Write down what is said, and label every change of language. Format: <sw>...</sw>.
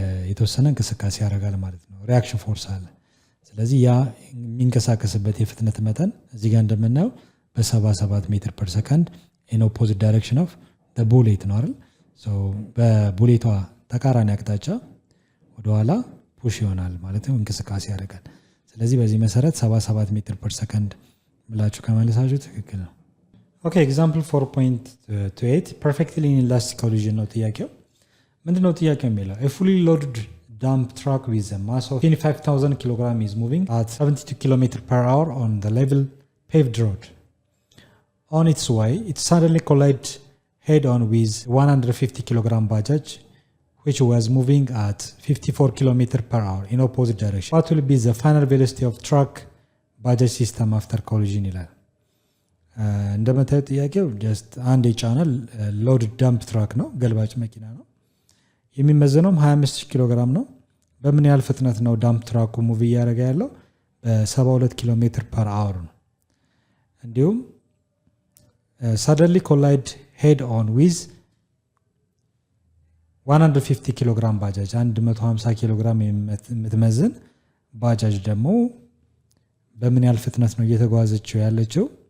<am>የተወሰነ እንቅስቃሴ ያደርጋል ማለት ነው ሪአክሽን ፎርስ አለ ስለዚህ ያ የሚንቀሳቀስበት የፍጥነት መጠን እዚህ ጋር እንደምናየው በ77 ሜትር</am> <en>per second in opposite direction of the bullet</en> <am>ነው አይደል so በቡሌቷ ተቃራኒ አቅጣጫ ወደ ኋላ ፑሽ ይሆናል ማለት ነው እንቅስቃሴ ያደርጋል ስለዚህ በዚህ መሰረት 77 ሜትር per second ብላችሁ ከመለሳችሁ ትክክል ነው ኦኬ ኤግዛምፕል 4.28</am> <en>perfectly inelastic collision</en> <am>ነው ጥያቄው ምንድነው ጥያቄው የሚለው</am> <en>a fully loaded dump truck with a mass of 25,000 kg is moving at 72 km per hour on the level paved road. On its way, it suddenly collided head-on with 150 kg Bajaj, which was moving at 54 km per hour in opposite direction. What will be the final velocity of truck Bajaj system after collision?</en> <am>ይላል። እንደምታዩት ጥያቄው ጀስት አንድ የጫነ ሎድ ዳምፕ ትራክ ነው፣ ገልባጭ መኪና ነው። የሚመዘነውም 25 ኪሎ ግራም ነው። በምን ያህል ፍጥነት ነው ዳምፕ ትራኩ ሙቭ እያደረገ ያለው? በ72 ኪሎ ሜትር ፐር አወር ነው። እንዲሁም</am> <en>suddenly collide head on with</en> <am>150 ኪሎ ግራም ባጃጅ 150 ኪሎ ግራም የምትመዝን ባጃጅ ደግሞ በምን ያህል ፍጥነት ነው እየተጓዘችው ያለችው?</am>